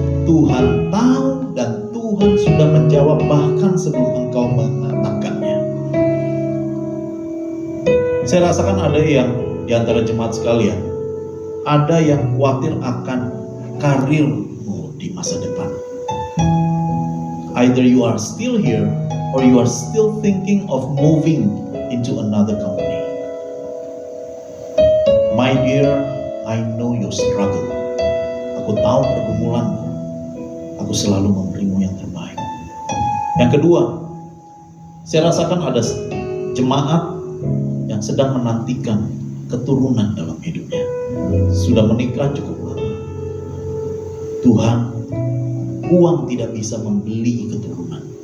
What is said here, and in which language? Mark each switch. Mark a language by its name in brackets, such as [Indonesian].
[Indonesian] Tuhan tahu dan Tuhan sudah menjawab bahkan sebelum engkau mengatakannya. Saya rasakan ada yang di antara jemaat sekalian, ada yang khawatir akan karirmu di masa depan. [English] Either you are still here or you are still thinking of moving into another company. My dear, I know your struggle. [Indonesian] Aku tahu pergumulanmu. Aku selalu memberimu yang terbaik. Yang kedua, saya rasakan ada jemaat yang sedang menantikan keturunan dalam hidupnya. Sudah menikah cukup lama. Tuhan, uang tidak bisa membeli keturunan.